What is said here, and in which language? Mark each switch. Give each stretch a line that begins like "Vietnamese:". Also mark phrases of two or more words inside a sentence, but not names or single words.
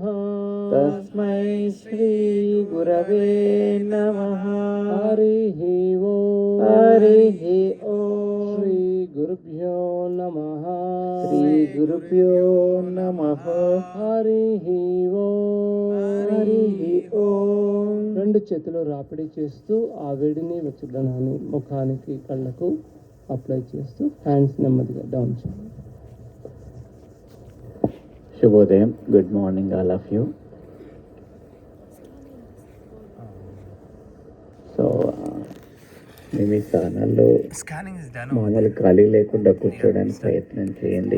Sanskrit: तस्मै श्री गुरवे नमः। हरिः ओम्। हरिः ओम्। श्री गुरुभ्यो नमः। श्री गुरुभ्यो नमः। हरिः ఓం. हरिः ओम्.
Telugu: రెండు చేతులు రాపిడి చేస్తూ ఆ వేడిని వెచ్చదనాన్ని ముఖానికి కళ్ళకు అప్లై చేస్తూ హ్యాండ్స్ నెమ్మదిగా డౌన్ చేయండి. శుభోదయం.
English: good morning all of you.
Telugu: సో మేము ఈ స్థానాల్లో మామూలు ఖాళీ లేకుండా కూర్చోడానికి ప్రయత్నం చేయండి.